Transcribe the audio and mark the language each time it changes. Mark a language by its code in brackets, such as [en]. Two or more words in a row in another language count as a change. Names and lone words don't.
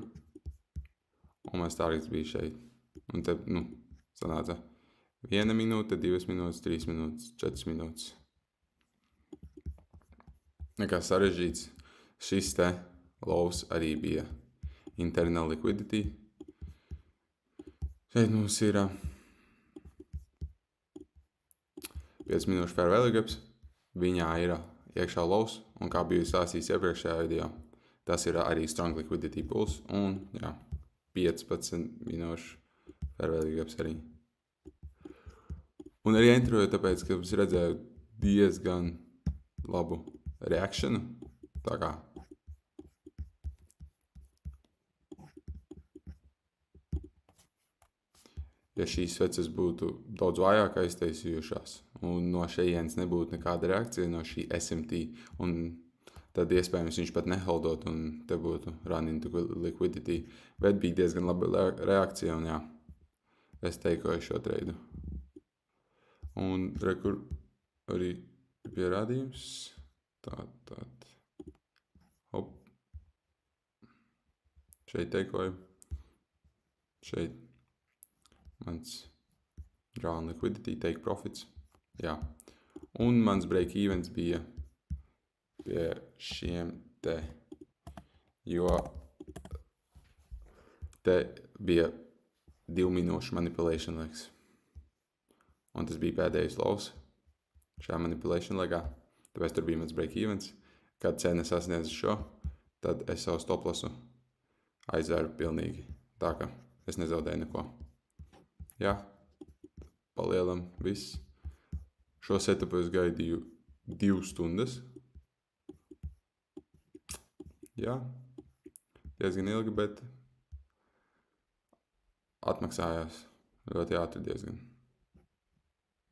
[lv] Un mans targets bija šeit. Un te, sanāca 1 minūte, 2 minūtes, 3 minūtes, 4 minūtes. Nekā sarežģīts. Šis te lows arī bija [en] internal liquidity. [lv] Šeit mums ir 5 minūšu [en] fair value gaps. [lv] Viņā ir iekšā lows. Un kā biju sāstījis iepriekšējā video, tas ir arī [en] strong liquidity pools. [lv] Un 15 minūšu [en] fair value gaps [lv] arī. Un arī enteroju, tāpēc, ka es redzēju diezgan labu reakšanu. Tā kā. Ja šīs sveces būtu daudz vājāk aiztaisījušās un no šejienes nebūtu nekāda reakcija no šī SMT, un tad iespējams viņš pat neholdot un te būtu [en] run into liquidity. [lv] Bet bija diezgan laba reakcija un jā, es teikoju šo treidu. Un rekur arī pierādījums. Tātad. Hop. Šeit teikoju. Šeit mans [en] draw on liquidity, take profits. [lv] Jā. Un mans [en] break events [lv] bija pie šiem te, jo te bija 2 minūšu [en] manipulation legs. [lv] Un tas bija pēdējais lows šajā manipulation legā. Tāpēc tur bija mans [en] break events. [lv] Kad cena sasniedz šo, tad es savu [en] stop lossu [lv] aizvēru pilnīgi. Tā ka es nezaudēju neko. Jā, palielam viss. Šo setupu es gaidīju 2 stundas. Jā, diezgan ilgi, bet atmaksājās ļoti ātri diezgan.